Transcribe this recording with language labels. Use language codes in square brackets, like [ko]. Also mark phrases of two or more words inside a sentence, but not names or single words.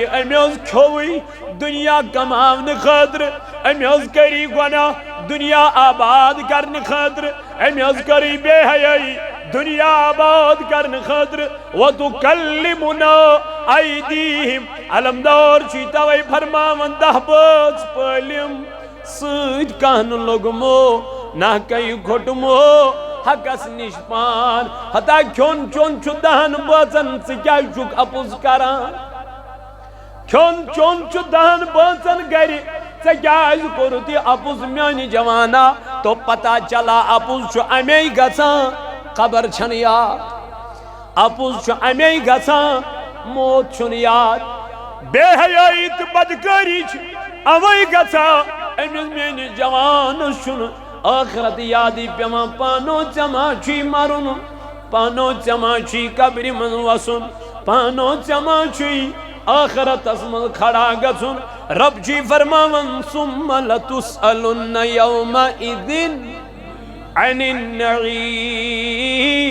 [ks] أمۍ حظ کھیوٚوٕے دنیا کماونہٕ خٲطرٕ أمۍ حظ کٔری گناہ دنیا آباد کرنہٕ خٲطرٕ أمۍ حظ کٔرٕے بے حیٲیی دنیا آباد کرنہٕ خٲطرٕ [ar] وَتُكَلِّمُنَا أَيْدِيهِمْ [ks] علمدار چھُے توے فرماون 10 بٲژ پٲلِم سۭتۍ کانٛہہ نہٕ لوٚگمو نہ کئی گھٹمو حقس نش پان ہتا کھون چون چھو 10 بٲژن ژٕ کیٛازِ چھُکھ اپُز کران کھون چون چھو 10 بٲژن گرِ ژےٚ کیٛازِ کوٚرُتھ یہِ اپُز میانہِ جوانا [ur] تو پتہ چلا [ks] اپُز چھُ امی گژھان خبر چھنہٕ یاد اپُز چھُ امی گژھان موت چھُنہٕ یاد بے حیٲیی تہٕ بدکٲری چھِ اوے گژھان أمِس میٲنِس جوانس چھُنہٕ آخرت یادی پیوان پانو چما چھُے مرُن پانو چما چھُے قبرِ منٛز وسُن پانو چما چھُے آخرتس منٛز کھڑا گژھُن رب چھُے فرماون [ar] ثُمَّ لَتُسْأَلُنَّ يَوْمَئِذٍ عَنِ النَّعِيمِ